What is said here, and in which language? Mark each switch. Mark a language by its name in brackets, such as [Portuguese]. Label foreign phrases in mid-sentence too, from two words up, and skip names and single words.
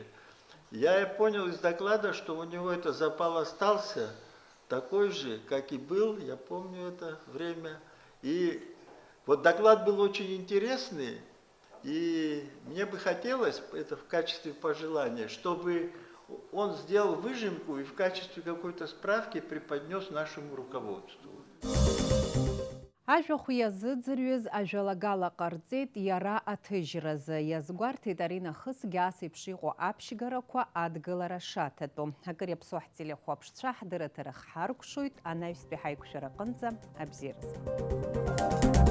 [Russian] Я понял из доклада, что у него этот запал остался такой же, как и был, я помню это время. И вот доклад был очень интересный, и мне бы хотелось, это в качестве пожелания, чтобы он сделал выжимку и в качестве какой-то справки преподнес нашему руководству. [Abkhazian] Ажәахә иазыӡырҩыз ажәалагала ҟарҵеит иара аҭыжьразы. Иазгәарҭеит ари нахысгьы ас еиԥш иҟоу аԥшьгарақәа адгылара шаҭатәу. Акыр иаԥсоу ҳтелехәаԥшцәа ҳдырраҭарах ҳаркәшоит анаҩстәи ҳаиқәшәара аҟынӡа абзиараз.